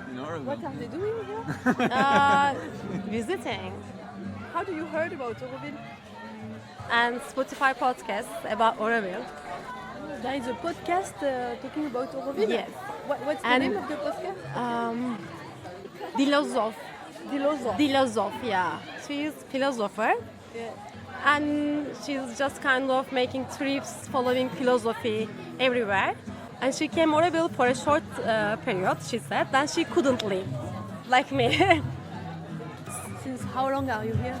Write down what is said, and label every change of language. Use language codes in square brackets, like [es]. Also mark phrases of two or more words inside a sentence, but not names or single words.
[en] In Oroville. What are they doing here? Visiting. How do you heard about Auroville? And Spotify podcasts about Oroville. There is a podcast talking about Auroville? Yes. What's the And- name of the podcast? Philosoph. Philosophe. Philosoph, yeah. She's philosopher. Yeah. And she's just kind of making trips, following philosophy everywhere. And she came Oroville for a short period, she said. Then she couldn't leave, like me. Since how long are you here?